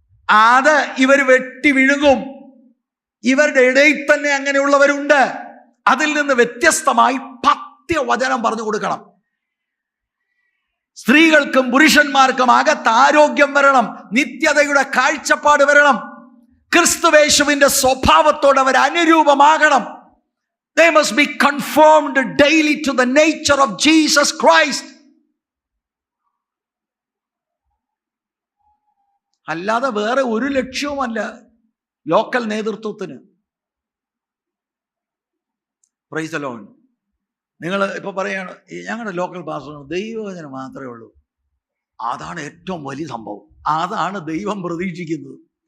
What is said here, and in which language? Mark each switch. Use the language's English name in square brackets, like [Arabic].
[Malayalam] അത് ഇവർ വെട്ടി വിഴുങ്ങും. ഇവരുടെ ഇടയിൽ തന്നെ അങ്ങനെയുള്ളവരുണ്ട്. അതിൽ നിന്ന് വ്യത്യസ്തമായി പത്യവചനം പറഞ്ഞു കൊടുക്കണം. സ്ത്രീകൾക്കും പുരുഷന്മാർക്കും അകത്ത് ആരോഗ്യം വരണം, നിത്യതയുടെ കാഴ്ചപ്പാട് വരണം, ക്രിസ്തുവേശുവിന്റെ സ്വഭാവത്തോട് അവർ അനുരൂപമാകണം. [English] They must be conformed daily to the nature of Jesus Christ. [Malayalam] അല്ലാതെ വേറെ ഒരു ലക്ഷ്യവുമല്ല ലോക്കൽ നേതൃത്വത്തിന്. [English] Praise the Lord. [Malayalam] നിങ്ങൾ ഇപ്പോൾ പറയാണ് ഞങ്ങളുടെ ലോക്കൽ പാസ്റ്റർ ദൈവവചനം മാത്രമേ ഉള്ളൂ. അതാണ് ഏറ്റവും വലിയ സംഭവം. അതാണ് ദൈവം പ്രതീക്ഷിക്കുന്നത്.